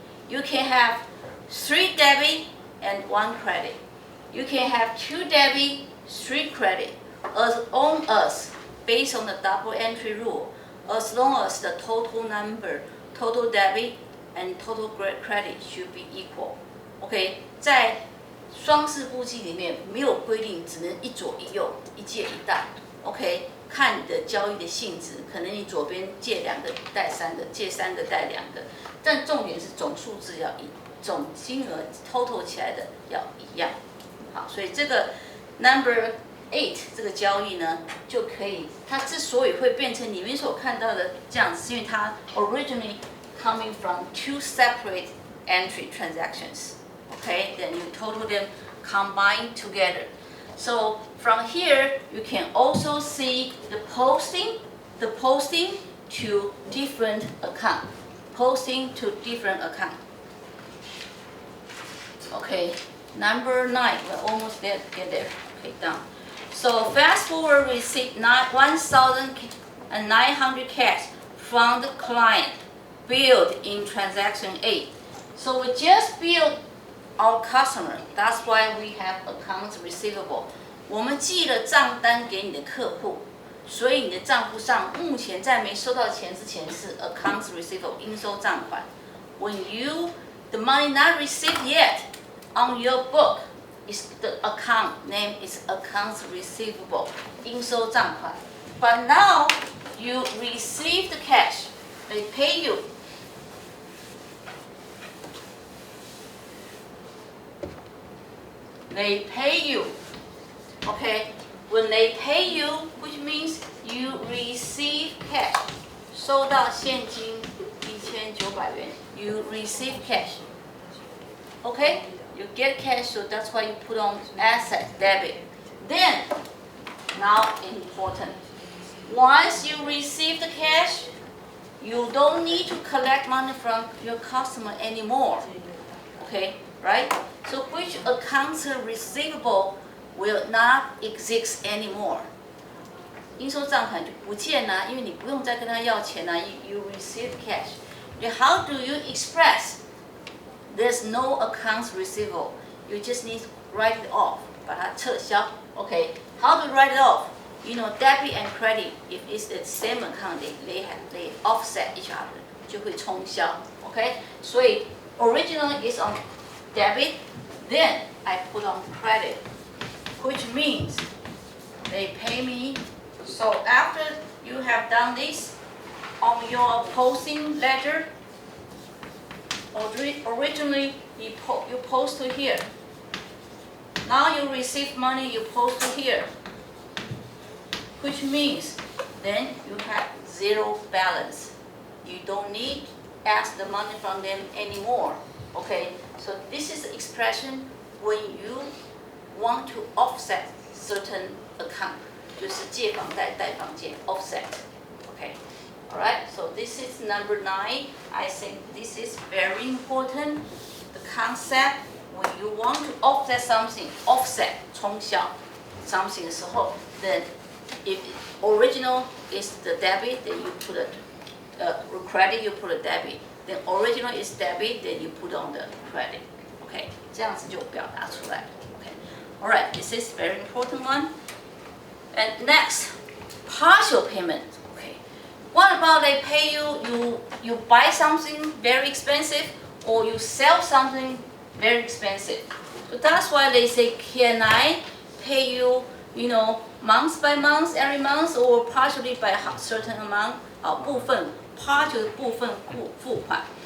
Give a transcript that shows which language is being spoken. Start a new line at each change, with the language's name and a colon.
English: You can have 3 debit and 1 credit. You can have 2 debit, 3 credit, as long as based on the double entry rule, as long as the total number, total debit and total credit should be equal.
Chinese: OK， 在双式簿记里面没有规定只能一左一右，一借一贷。 OK， 看你的交易的性质，可能你左边借2个贷3个，借3个贷2个，但重点是总数字要总金额 total 起来的要一样。好，所以这个 number 8这个交易呢，就可以，它之所以会变成你们所看到的这样子，是因为它
English: originally coming from 2 separate entry transactions. Okay, then you total them combined together. So from here, you can also see the posting to different account, posting to different account. Okay, number 9, we're almost there, get there. Okay, done. So fast forward, we receive 1,900 cash from the client billed in transaction 8. So we just billed our customer. That's why we have accounts receivable.
Chinese: 我们寄了账单给你的客户，所以你的账户上目前在没收到钱之前是 accounts receivable 应收账款。
English: When the money not received yet on your book, is the account name is accounts receivable 应收账款。 But now you receive the cash, they pay you. They pay you, okay? When they pay you, which means you receive cash.
Chinese: 收到现金1900元
English: you receive cash.
Chinese: Okay?
English: You get cash, so that's why you put on asset debit. Then, now important. Once you receive the cash, you don't need to collect money from your customer anymore. Okay? Right? So which accounts receivable will not exist anymore?
Chinese: 应收账款就不见了，因为你不用再跟他要钱了。
English: You receive cash. How do you express? There's no accounts receivable. You just need to write it off.
Chinese: 把它撤销。
English: Okay. How to write it off? You know, debit and credit, if it's the same account, they offset each other.
Chinese: 就会冲销。Okay. 所以
English: original is on debit, then I put on credit, which means they pay me. So after you have done this on your posting ledger, originally you post to here. Now you receive money, you post to here, which means then you have 0 balance. You don't need to ask the money from them anymore. Okay, so this is the expression when you want to offset certain account.
Chinese: 就是借房贷贷房借 offset.
English: Okay, all right. So this is number 9. I think this is very important. The concept when you want to offset something, offset 冲销 something
Chinese: 的时候
English: then if original is the debit, then you put a credit, you put a debit. Then original is debit, then you put on the credit.
Chinese: Okay, 这样子就表达出来。
English: Okay, all right. This is very important one. And next, partial payment. Okay, what about they pay you buy something very expensive or you sell something very expensive. So that's why they say, can I pay you, month by month, every month, or partially by a certain amount?
Chinese: 部分 partial 部分付款。